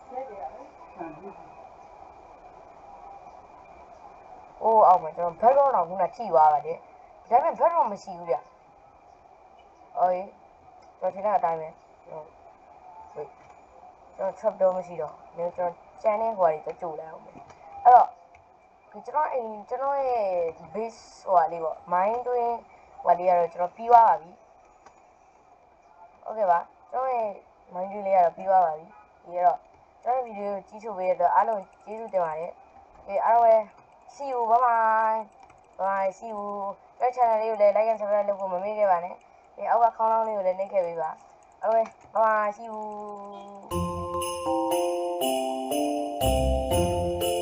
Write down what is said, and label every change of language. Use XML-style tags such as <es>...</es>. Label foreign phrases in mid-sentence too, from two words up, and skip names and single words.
<my>အိုးအောက်မှာကျွန်တော်ဘက်တော့ခုနထိသွားပါတယ်ဒါပေမဲ့ဘက်တော့မရှိဘူးဗျအော်ကျွန်တော်ထင်တဲ့အတိုင်းပဲwait ကျွန်တော် trap တော့မရှိတော့ကျွန်တော်ကျန်တဲ့ဟိုဟာတွေကြိုးလိုက်အောင်မယ်အဲ့တော့ကျွန်တော်ရဲ့ base ဟိုဟာလေးပေါ့ mind တွင်းဟိုဟာလေးကတော့ကျွန်တော်ပြီးသွားပါပြီ ဟုတ်ကဲ့ပါကျွန်တော်ရဲ့ mind တွင်းလေးကတော့ပြီးသွားပါပြီဒီတော့ကျွန်တော်ဗီဒီယိုကြည့်ချုပ်ပေးတဲ့အတွက်အားလုံးကျေးဇူးတင်ပါတယ်အားလုံး</my> <en>see you bye bye see you</en> <my>ကျွန်တော် channel လေးကိုလည်း</my> <en>like and subscribe</en> <my>လုပ်ဖို့မမေ့ခဲ့ပါနဲ့အောက်ကခေါင်းလောင်းလေးကိုလည်းနှိပ်ခဲ့ပေးပါအားလုံး</my> <en>bye bye see you</en>